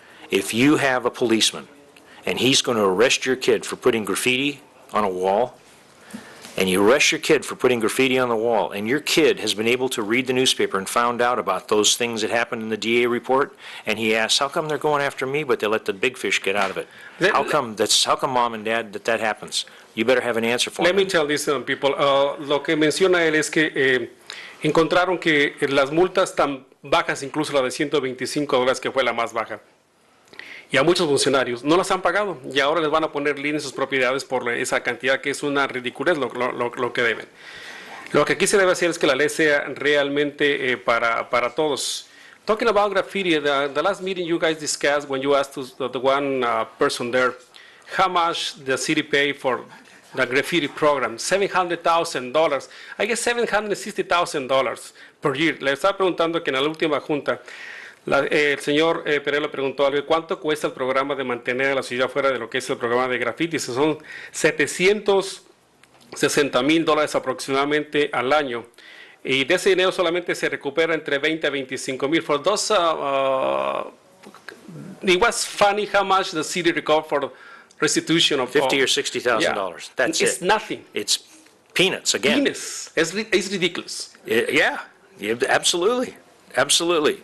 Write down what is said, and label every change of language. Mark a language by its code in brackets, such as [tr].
[en] If you have a policeman and he's going to arrest your kid for putting graffiti on a wall, and you arrest your kid for putting graffiti on the wall, and your kid has been able to read the newspaper and found out about those things that happened in the DA report, and he asks, how come they're going after me, but they let the big fish get out of it? How come mom and dad that happens? You better have an answer for Let me. me tell this to people. [es] Lo que menciona él es que encontraron que las multas tan bajas, incluso la de $125, que fue la más baja, y a muchos funcionarios no las han pagado, y ahora les van a poner lien en sus propiedades por esa cantidad, que es una ridiculez lo que deben. Lo que aquí se debe hacer es que la ley sea realmente para todos. [en] Talking about graffiti, the last meeting you guys discussed when you asked the one person there, how much the city pay for the graffiti program, $700,000. I guess $760,000 per year. [es] Le estaba preguntando que en la última junta, el señor Perello preguntó algo, ¿cuánto cuesta el programa de mantener a la ciudad fuera de lo que es el programa de graffiti? Son $760,000 aproximadamente al año. Y de ese dinero solamente se recupera entre 20 a 25 mil. [en] For those, it was funny how much the city recovered for restitution of $50,000 or $60,000. That's it. It's nothing. It's peanuts again. Peanuts. It's ridiculous. Yeah, absolutely. Absolutely.